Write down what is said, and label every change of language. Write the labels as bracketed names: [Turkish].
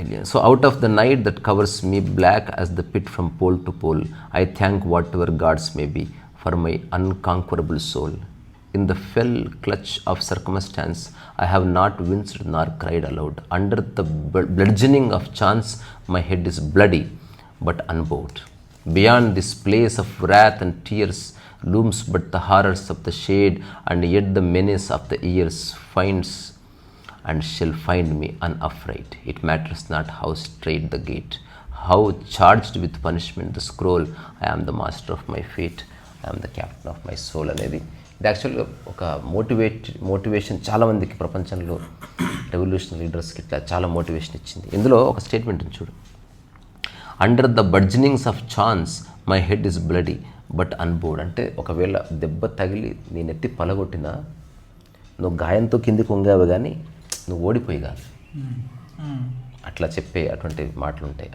[English] So out of the night that covers me black as the pit from pole to pole, I thank whatever gods may be for my unconquerable soul. In the fell clutch of circumstance, I have not winced nor cried aloud. Under the bludgeoning of chance, my head is bloody but unbowed. Beyond this place of wrath and tears looms but the horrors of the shade, and yet the menace of the years finds and shall find me unafraid. It matters not how straight the gate, how charged with punishment the scroll, I am the master of my fate, I am the captain of my soul అనేది. [Telugu] ఇది యాక్చువల్గా ఒక motivation చాలామందికి, ప్రపంచంలో revolution లీడర్స్కి ఇట్లా చాలా motivation ఇచ్చింది. ఇందులో ఒక స్టేట్మెంట్ చూడు, [English] Under the bludgeonings of chance my head is bloody but unbowed. [Telugu] అంటే ఒకవేళ దెబ్బ తగిలి నేను ఎత్తి పలగొట్టినా నువ్వు గాయంతో కిందికి వంగావు కానీ నువ్వు ఓడిపోయి కాదు, అట్లా చెప్పే అటువంటి మాటలు ఉంటాయి.